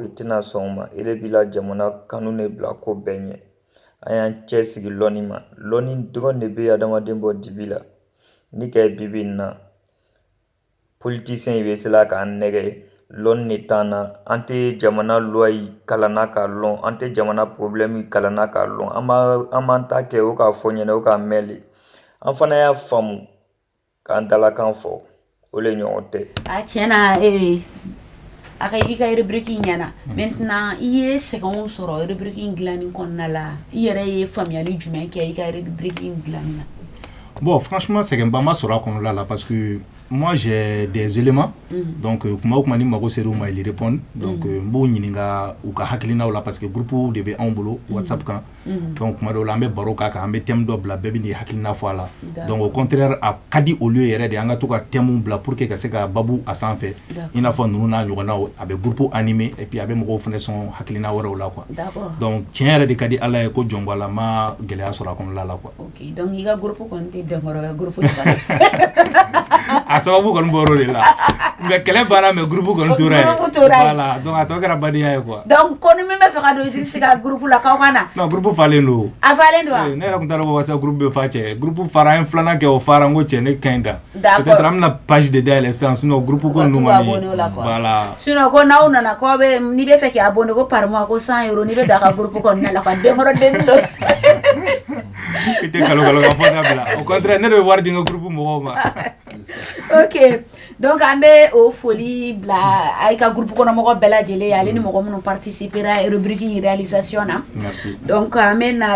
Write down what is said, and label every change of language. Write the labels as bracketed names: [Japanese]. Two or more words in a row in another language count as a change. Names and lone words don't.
[Bambara] i tɛna sɔn o ma i de b'i la jamana kanu de bila ko bɛɛ ɲɛ an y'an cɛsigi lɔnni ma lɔnni dɔrɔn de bɛ adamaden bɔ dibi la ni kɛ bibi in na politicien bɛ se la k'an nɛgɛ lɔnni de t'an na an tɛ jamana loi kalanna k'a lɔn an tɛ jamana problème kalanna k'a lɔn an b'an ta kɛ o k'a fɔ ɲɛna o k'a mɛn de an fana y'a faamu k'an dalakan fɔ o le ɲɔgɔn tɛ a tiɲɛna a ka i ka rubrique ɲɛna maintenant i ye sɛgɛnw sɔrɔ rubrique in dilanni kɔnɔna la i yɛrɛ ye faamuyali jumɛn kɛ i ka rubrique in dilanni na [French] bon franchement [Bambara] sɛgɛnba ma sɔrɔ a kɔnɔna la [French] parce que moi j'ai des éléments [Bambara] donc kuma o kuma ni mago ser'u ma [French] ils répondent [Bambara] donc n b'o ɲininka u ka hakilinaw la [French] parce que [Bambara] groupe de bɛ anw bolo whatsapp kan donc kuma dɔw la an bɛ baro k'a kan an bɛ thème dɔ bila bɛɛ bɛ n'i hakilina fɔ a la [French] donc au contraire [Bambara] a ka di olu yɛrɛ de an ka to ka thème bila [French] pour que [Bambara] ka se ka babu a sanfɛ i n'a fɔ ninnu n'a ɲɔgɔnnaw a bɛ [French] groupe animé et puis [Bambara] a bɛ mɔgɔw fana sɔn hakilina wɛrɛw la quoi donc tiɲɛ yɛrɛ de ka di ala ye ko jɔnbɔ a la ma gɛlɛya sɔrɔ a kɔnɔna la quoi ok donc i ka groupe kɔni tɛ dɔnkɔrɔ ka groupe a sababu kɔni bɔr'o de la mais kɛlɛ banna mais groupe kɔni tora yen voilà donc a tɔ kɛra badenya ye quoi donc ko ni min bɛ fɛ ka don Idrissa ka groupe la k'aw ka na non groupe falen don a falen don wa ne yɛrɛ tun t'a dɔn ko whatsapp groupe bɛ fa cɛ groupe fara an ye filanan kɛ o fara n ko cɛ ne ka ɲi kan peut-être an bɛna page de dayɛlɛ sisan sinon groupe ko ninnu kɔni voilà sinon ko n'aw nana k'aw bɛ n'i bɛ fɛ k'i abonné ko [French] par mois [Bambara] ko 100 € n'i bɛ don a ka groupe kɔnɔna la ka denkɔrɔ den dɔ i tɛ kalo ka fɔ dabila [French] au contraire [Bambara] ne de bɛ wari di n ka groupe mɔgɔw ma ok donc an bɛ o foli bila a ka groupe kɔnɔ mɔgɔ bɛɛ lajɛlen ale ni mɔgɔ minnu participera rubrique in réalisation na donc an bɛ na